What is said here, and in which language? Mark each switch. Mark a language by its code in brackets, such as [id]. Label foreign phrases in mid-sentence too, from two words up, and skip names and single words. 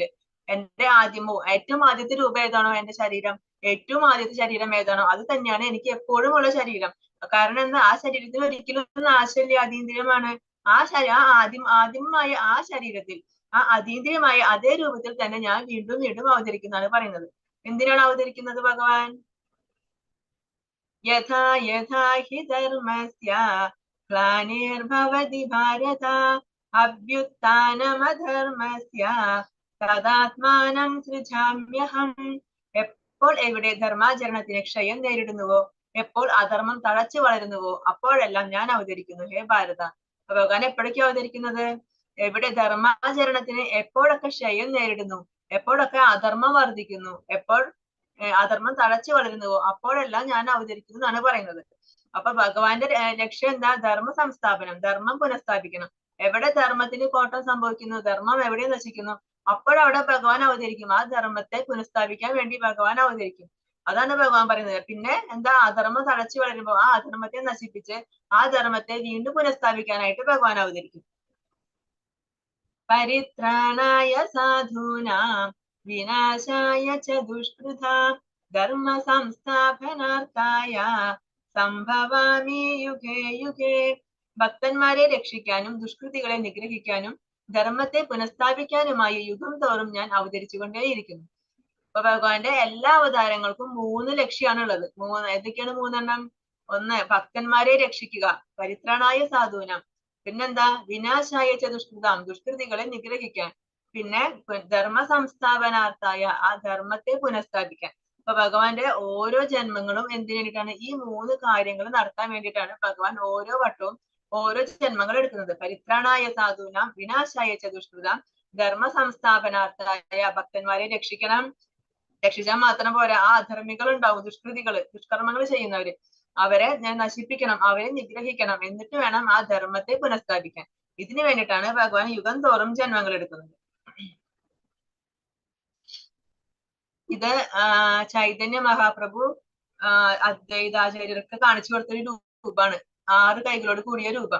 [ml] എന്റെ ഏറ്റവും ആദ്യത്തെ രൂപം ഏതാണോ എന്റെ ശരീരം, ഏറ്റവും ആദ്യത്തെ ശരീരം ഏതാണോ അത് തന്നെയാണ് എനിക്ക് എപ്പോഴും ഉള്ള ശരീരം. കാരണം എന്താ? ആ ശരീരത്തിന് ഒരിക്കലും നാശമില്ല, അതീന്ദ്രിയമാണ്. ആദ്യമായ ആ ശരീരത്തിൽ, ആ അതീന്ദ്രിയമായ അതേ രൂപത്തിൽ തന്നെ ഞാൻ വീണ്ടും വീണ്ടും അവതരിക്കുന്നതാണ് പറയുന്നത്. എന്തിനാണ് അവതരിക്കുന്നത് ഭഗവാൻ? [sa] യഥാ യഥാ ഹി ധർമ്മസ്യ ഗ്ലാനിർഭവതി ഭാരത അഭ്യുത്ഥാനമധർമ്മസ്യ തദാത്മാനം സൃജാമ്യഹം. [ml] എപ്പോൾ എവിടെ ധർമാചരണത്തിന് ക്ഷയം നേരിടുന്നുവോ, എപ്പോൾ അധർമ്മം തഴച്ചു വളരുന്നുവോ, അപ്പോഴെല്ലാം ഞാൻ അവതരിക്കുന്നു ഹേ ഭാരത. ഭഗവാൻ എപ്പോഴൊക്കെ അവതരിക്കുന്നത്? എവിടെ ധർമാചരണത്തിന് എപ്പോഴൊക്കെ ക്ഷയം നേരിടുന്നു, എപ്പോഴൊക്കെ അധർമ്മം വർദ്ധിക്കുന്നു, എപ്പോൾ അധർമ്മം തഴച്ചു വളരുന്നുവോ അപ്പോഴെല്ലാം ഞാൻ അവതരിക്കുന്നു എന്നാണ് പറയുന്നത്. അപ്പൊ ഭഗവാന്റെ ലക്ഷ്യം എന്താ? ധർമ്മ സംസ്ഥാപനം, ധർമ്മം പുനഃസ്ഥാപിക്കണം. എവിടെ ധർമ്മത്തിന് കോട്ടം സംഭവിക്കുന്നു, ധർമ്മം എവിടെ നശിക്കുന്നു, അപ്പോഴവിടെ ഭഗവാൻ അവതരിക്കും. ആ ധർമ്മത്തെ പുനഃസ്ഥാപിക്കാൻ വേണ്ടി ഭഗവാൻ അവതരിക്കും. അതാണ് ഭഗവാൻ പറയുന്നത്. പിന്നെ എന്താ? അധർമ്മം തഴച്ചു വളരുമ്പോൾ ആ അധർമ്മത്തെ നശിപ്പിച്ച് ആ ധർമ്മത്തെ വീണ്ടും പുനഃസ്ഥാപിക്കാനായിട്ട് ഭഗവാൻ അവതരിക്കും. [sa] പരിത്രാണായ സാധൂനാം വിനാശായ ച ദുഷ്കൃതാം ധർമ്മ സംസ്ഥാപനാർത്ഥായ സംഭവാമി യുഗേ യുഗേ. [ml] ഭക്തന്മാരെ രക്ഷിക്കാനും ദുഷ്കൃതികളെ നിഗ്രഹിക്കാനും ധർമ്മത്തെ പുനഃസ്ഥാപിക്കാനുമായി യുഗം തോറും ഞാൻ അവതരിച്ചുകൊണ്ടേയിരിക്കുന്നു. അപ്പൊ ഭഗവാന്റെ എല്ലാ അവതാരങ്ങൾക്കും 3 ലക്ഷ്യമാണുള്ളത്. ഏതൊക്കെയാണ് 3 ഒന്ന്, ഭക്തന്മാരെ രക്ഷിക്കുക, [sa] പരിത്രാണായ സാധൂനാം. പിന്നെന്താ? വിനാശായ ച ദുഷ്കൃതാം, [ml] ദുഷ്കൃതികളെ നിഗ്രഹിക്കാൻ. പിന്നെ [sa] ധർമ്മ സംസ്ഥാപനാർത്ഥായ, [ml] ആ ധർമ്മത്തെ പുനഃസ്ഥാപിക്കാൻ. അപ്പൊ ഭഗവാന്റെ ഓരോ ജന്മങ്ങളും എന്തിനു വേണ്ടിയിട്ടാണ്? ഈ 3 കാര്യങ്ങൾ നടത്താൻ വേണ്ടിയിട്ടാണ് ഭഗവാൻ ഓരോ വട്ടവും ഓരോ ജന്മങ്ങൾ എടുക്കുന്നത്. [sa] പരിത്രാണായ സാധൂനാം വിനാശായ ച ദുഷ്കൃതാം ധർമ്മ സംസ്ഥാപനാർത്ഥായ, [ml] ഭക്തന്മാരെ രക്ഷിക്കണം. രക്ഷിച്ചാൽ മാത്രം പോരാ, ആ അധർമ്മികൾ ഉണ്ടാവും, ദുഷ്കൃതികള്, ദുഷ്കർമ്മങ്ങൾ ചെയ്യുന്നവര്. അവരെ ഞാൻ നശിപ്പിക്കണം, അവരെ നിഗ്രഹിക്കണം, എന്നിട്ട് വേണം ആ ധർമ്മത്തെ പുനഃസ്ഥാപിക്കാൻ. ഇതിനു വേണ്ടിയിട്ടാണ് ഭഗവാൻ യുഗം തോറും ജന്മങ്ങൾ എടുക്കുന്നത്. ഇത് ചൈതന്യ മഹാപ്രഭു അദ്വൈതാചാര്യർക്ക് കാണിച്ചു കൊടുത്തൊരു രൂപമാണ്, 6 കൈകളോട് കൂടിയ രൂപം.